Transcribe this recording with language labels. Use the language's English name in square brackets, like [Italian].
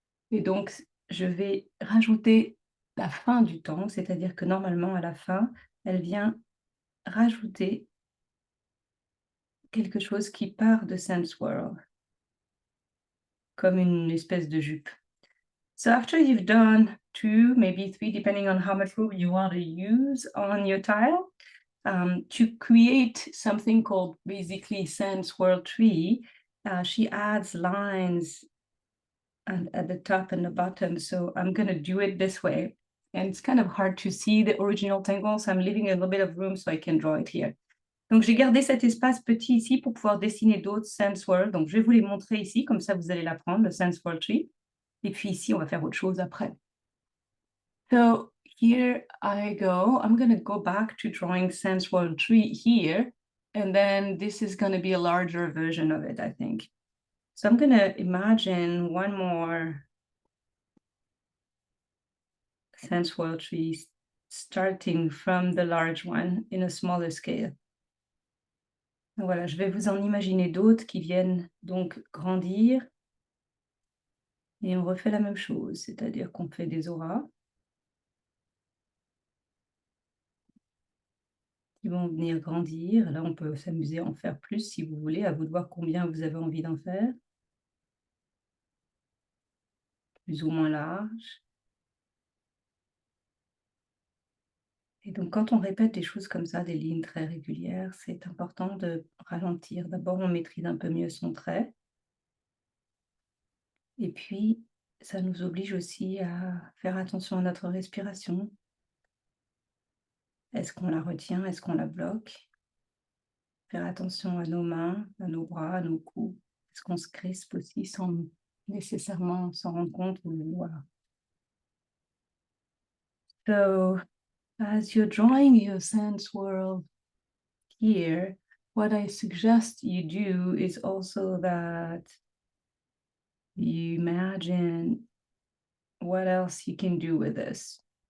[French] Et donc, je vais rajouter la fin du tangle, c'est-à-dire que normalement, à la fin, elle vient rajouter quelque chose qui part de Sand Swirl, comme une espèce de jupe. [English] So after you've done 2, maybe 3, depending on how much room you want to use on your tile, to create something called basically Sand Swirl Tree, she adds lines at the top and the bottom. So I'm going to do it this way. And it's kind of hard to see the original tangle, so I'm leaving a little bit of room so I can draw it here. [French] Donc, j'ai gardé cet espace petit ici pour pouvoir dessiner d'autres Sand Swirl. Donc, je vais vous les montrer ici, comme ça vous allez l'apprendre, le Sand Swirl Tree. Et puis ici, on va faire autre chose après. [English] So here I go. I'm going to go back to drawing Sand Swirl Tree here. And then this is going to be a larger version of it, I think. So I'm going to imagine one more Sand Swirl Tree starting from the large one in a smaller scale. [French] Voilà, je vais vous en imaginer d'autres qui viennent donc grandir. Et on refait la même chose, c'est-à-dire qu'on fait des auras qui vont venir grandir. Là, on peut s'amuser à en faire plus si vous voulez, à vous de voir combien vous avez envie d'en faire. Plus ou moins large. Et donc, quand on répète des choses comme ça, des lignes très régulières, c'est important de ralentir. D'abord, on maîtrise un peu mieux son trait. Et puis, ça nous oblige aussi à faire attention à notre respiration. Est-ce qu'on la retient? Est-ce qu'on la bloque? Faire attention à nos mains, à nos bras, à nos coups. Est-ce qu'on se crispe aussi sans nécessairement s'en rendre compte? Voilà. [English] So, as you're drawing your sand swirl here, what I suggest you do is also that you imagine what else you can do with this.